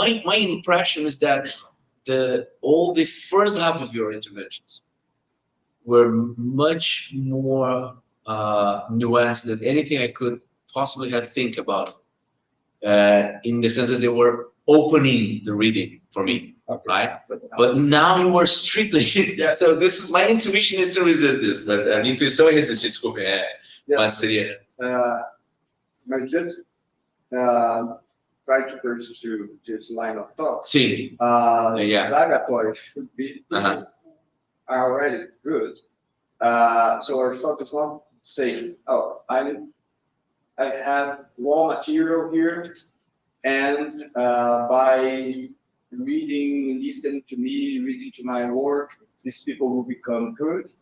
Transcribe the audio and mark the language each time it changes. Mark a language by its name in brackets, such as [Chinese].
[English] My impression is that all the first half of your interventions were much more nuanced than anything I could possibly have think about. In the sense that they were opening the reading for me. Okay. Right, but now you were strictly. So this is my intuition is to resist this, but [Portuguese] a minha intuição é resistir. Desculpe, mas seria. [English] I just try to pursue this line of thought. [Portuguese] Sim. [English] Zagatori should be already good. So Aristotle is not saying, "Oh, I have raw material here, and by reading, listening to me, reading to my work, these people will become good."